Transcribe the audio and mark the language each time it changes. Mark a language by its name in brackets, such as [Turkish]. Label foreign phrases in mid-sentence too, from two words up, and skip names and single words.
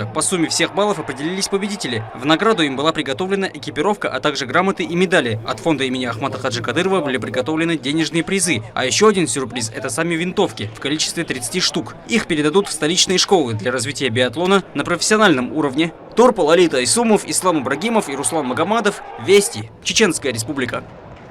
[Russian] По сумме всех баллов определились победители. В награду им была приготовлена экипировка, а также грамоты и медали. От фонда имени Ахмата Хаджи Кадырова были приготовлены денежные призы. А еще один сюрприз – это сами винтовки в количестве 30 штук. Их передадут в столичные школы для развития биатлона на профессиональном уровне. Турпал Алита Исумов, Ислам Ибрагимов и Руслан Магомадов. Вести. Чеченская Республика.